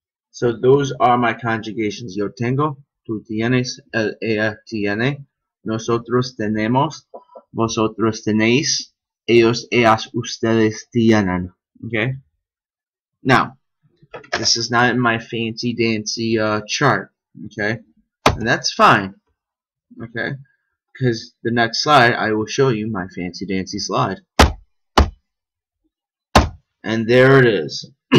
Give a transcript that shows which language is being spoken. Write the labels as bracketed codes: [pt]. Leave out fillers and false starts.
[en] So those are my conjugations. [es] Yo tengo, tú tienes, él, ella tiene. Nosotros tenemos, vosotros tenéis. Ellos, ellas, ustedes tienen. [en] Okay? Now, this is not in my fancy dancy chart. Okay? And that's fine. Okay? Because the next slide, I will show you my fancy dancy slide. And there it is.